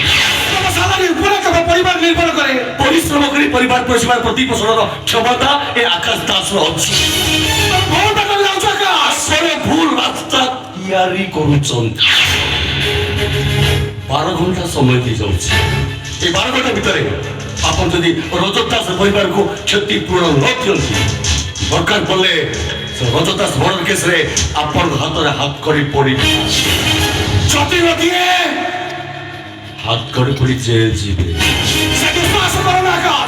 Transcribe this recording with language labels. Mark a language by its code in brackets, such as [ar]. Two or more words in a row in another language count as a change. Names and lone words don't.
[or] ତମ ସାଲାରୀ ଉପରେ ତମ ପରିବାର ନିର୍ଭର କରେ। ପରିଶ୍ରମ କରି ପରିବାର ପୋଷିବାର ପ୍ରତିପୋଷଣର କ୍ଷମତା ଏ ଆକାଶ ଦାସର ଅଛି। ତମ ଭଉଣୀଟା କରି ଯାଉଛ ଆକାଶ। ଆପଣ ଭୁଲ ରାସ୍ତା ତିଆରି କରୁଛନ୍ତି। 12 ଘଣ୍ଟା ସମୟ ଦିଆଯାଉଛି। ଏଇ 12 ଘଣ୍ଟା ଭିତରେ ଆପଣ ଯଦି ରଜତ ଦାସ ପରିବାରକୁ କ୍ଷତିପୂରଣ ନ ଦିଅନ୍ତି, ଦରକାର ପଡ଼ିଲେ ରଜତ ଦାସ ମର୍ଡର କେସରେ ଆପଣଙ୍କ ହାତରେ ହାତ କରି ପଡିବେ। ଯଦି ନ ଦିଏ ହାତ କରି ପଡି ଜେଲ ଯିବେ। ସେ ବିଶ୍ୱାସ କର ନା ଆକାଶ।